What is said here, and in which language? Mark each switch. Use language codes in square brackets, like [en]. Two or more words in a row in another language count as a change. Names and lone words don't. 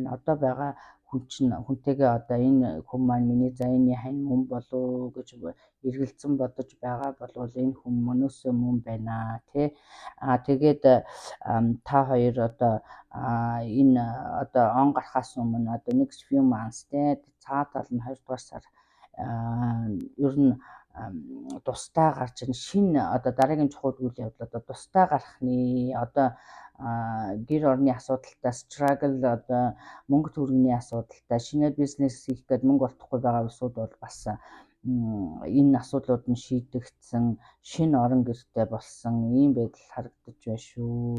[mn] Одоо байгаа хүнтэйгээ одоо энэ хүн маань миний зайны хань мөн болов гэж эргэлзэн бодож байгаа бол энэ хүн мөнөөсөө мөн байна тий. Тэгээд та хоёр одоо энэ одоо он гарахаас өмнө одоо [en] next few months [mn] тий цаад тал нь 2-р сар ер нь тусдаа гарч ирнэ шинэ одоо дараагийн чухал үйл явдал одоо тусдаа гарах нэ одоо гэр орны асуудалтай struggle одоо мөнгө төгрөгийн асуудалтай шинэ бизнес хийх гээд мөнгө олдохгүй байгаа улсууд бол бас энэ асуудлууд нь шийдэгдсэн шинэ орон гэртэй болсон ийм байдал харагдаж байна шүү.